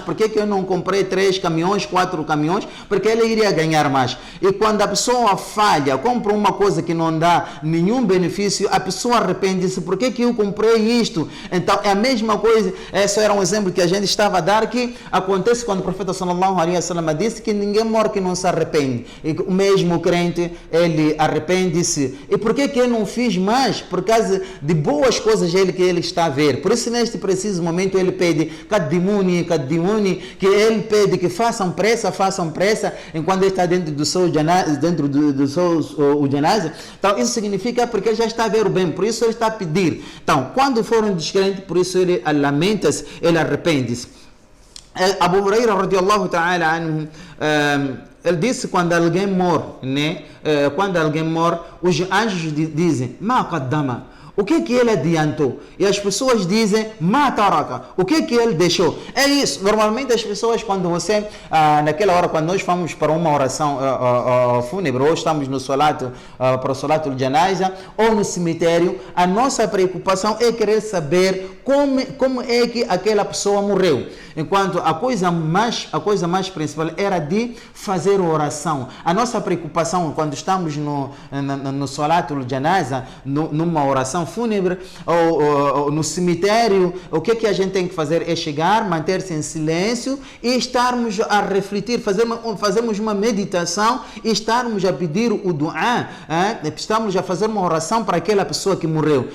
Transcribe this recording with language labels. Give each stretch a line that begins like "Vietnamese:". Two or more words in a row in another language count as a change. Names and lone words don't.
Portuguese: Por que eu não comprei 3 caminhões, 4 caminhões? Porque ele iria ganhar mais. E quando a pessoa falha, compra uma coisa que não dá nenhum benefício, a pessoa arrepende-se: por que eu comprei isto? Então é a mesma coisa. Esse era um exemplo que a gente estava a dar, que acontece quando o profeta
Arabic: صلى الله عليه وسلم
Portuguese: disse que ninguém morre que não se arrepende. E o mesmo crente, ele arrepende-se. E por que eu não fiz mais? Por causa de boas coisas que ele está a ver. Por isso neste preciso momento ele pede kadimuni, que ele pede que façam pressa, enquanto ele está dentro do seu janaza, Então isso significa porque ele já está a ver o bem, por isso ele está a pedir. Então, quando for um descrente, por isso ele lamenta-se, ele arrepende-se.
Arabic: Abu Huraira رضي الله تعالى عنه,
Portuguese: ele disse: quando alguém morre, né? Quando alguém morre, os anjos dizem:
Arabic: "ما قدم",
Portuguese: o que ele adiantou? E as pessoas dizem:
Arabic: "ما ترك",
Portuguese: o que ele deixou? É isso. Normalmente as pessoas, quando você, naquela hora, quando nós vamos para uma oração fúnebre, ou estamos no salat, para o
Arabic: صلاة الجنازة,
Portuguese: ou no cemitério, a nossa preocupação é querer saber como é que aquela pessoa morreu. Enquanto a coisa mais principal era de fazer oração. A nossa preocupação quando estamos no
Arabic: صلاة الجنازة,
Portuguese: numa oração fúnebre, ou no cemitério, o que a gente tem que fazer é chegar, manter-se em silêncio e estarmos a refletir, fazermos uma meditação e estarmos a pedir o du'a, estamos a fazer uma oração para aquela pessoa que morreu.